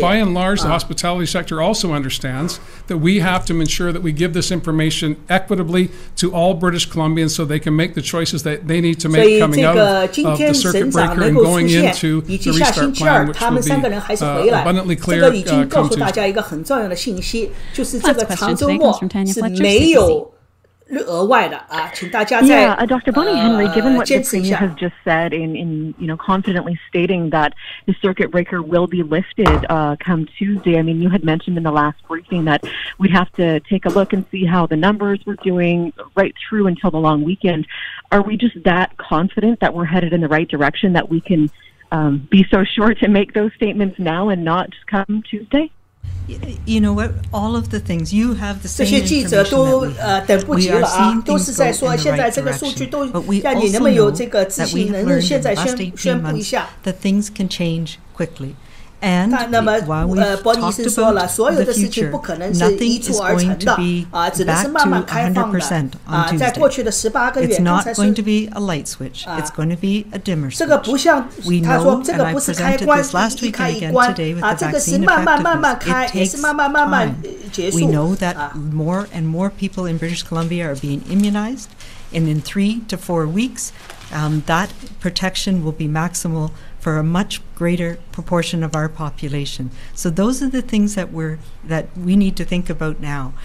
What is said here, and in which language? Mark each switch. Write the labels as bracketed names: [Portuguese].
[English] By and large, the hospitality sector also understands that we have to ensure that we give this information equitably to all British Columbians so they can make the choices that they need to make coming out of the circuit breaker and going into the restart plan, which will be abundantly clear. [Chinese] 这个已经告诉大家一个很重要的信息，就是这个长周末是没有 额外的啊，请大家再 [English] Dr. Bonnie Henry, given what the Premier has just said in confidently stating that the circuit breaker will be lifted come Tuesday. I mean, you had mentioned in the last briefing that we'd have to take a look and see how the numbers were doing right through until the long weekend. Are we just that confident that we're headed in the right direction that we can be so sure to make those statements now and not just come Tuesday? You know what? All of the things you have the same [Chinese] 这些记者都等不及了啊，都是在说现在这个数据都让你能不能有这个自信，能现在宣布一下。 [English] That things can change quickly. And [Chinese] 那么伯尼斯说了，所有的事情不可能是一蹴而成的啊，只能是慢慢开放的啊。在过去的18个月， [English] It's not going to be a light switch. It's going to be a dimmer switch. [Chinese] 这个不像他说，这个不是开关一开一关啊，这个是慢慢开，也是慢慢结束。 [English] We know that more and more people in British Columbia are being immunized, and in 3 to 4 weeks, that protection will be maximal for a much greater proportion of our population. So those are the things that we need to think about now.